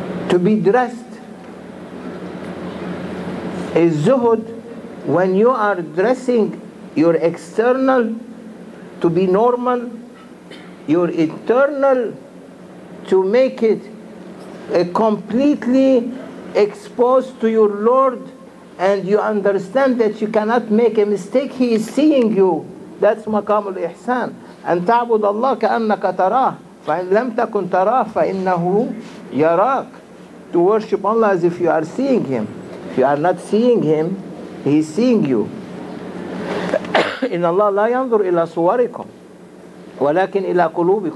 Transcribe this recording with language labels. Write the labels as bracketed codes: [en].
[en] To be dressed is zuhud when you are dressing your external to be normal, your internal to make it completely exposed to your Lord, and you understand that you cannot make a mistake. He is seeing you. That's maqam al-ihsan. [ar] أن تعبد الله كأنك تراه فإن لم تكن تراه فإنه يراك. [en] To worship Allah as if you are seeing Him. If you are not seeing Him, He is seeing you. [ar] إن الله لا ينظر إلى صوركم ولكن إلى قلوبكم.